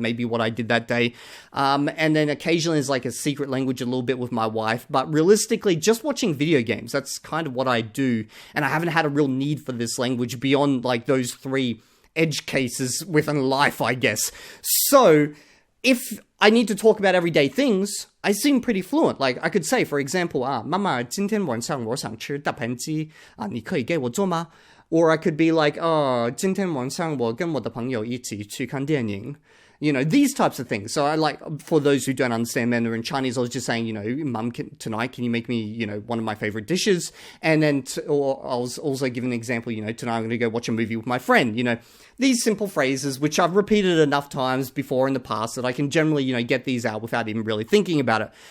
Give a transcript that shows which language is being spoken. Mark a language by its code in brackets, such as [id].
[en] Maybe what I did that day. And then occasionally there's like a secret language a little bit with my wife. But realistically, just watching video games, that's kind of what I do. And I haven't had a real need for this language beyond like those 3 edge cases within life, I guess. So if I need to talk about everyday things, I seem pretty fluent. Like I could say, for example, [zh] 妈妈今天晚上我想吃大盘鸡你可以给我做吗? [en] Or I could be like, [zh] 今天晚上我跟我的朋友一起去看电影. [en] You know, these types of things. So I like, for those who don't understand Mandarin Chinese, I was just saying, you know, Mum, tonight, can you make me, you know, one of my favorite dishes? And then, or I was also giving an example, you know, tonight I'm going to go watch a movie with my friend. You know, these simple phrases, which I've repeated enough times before in the past that I can generally, you know, get these out without even really thinking about it.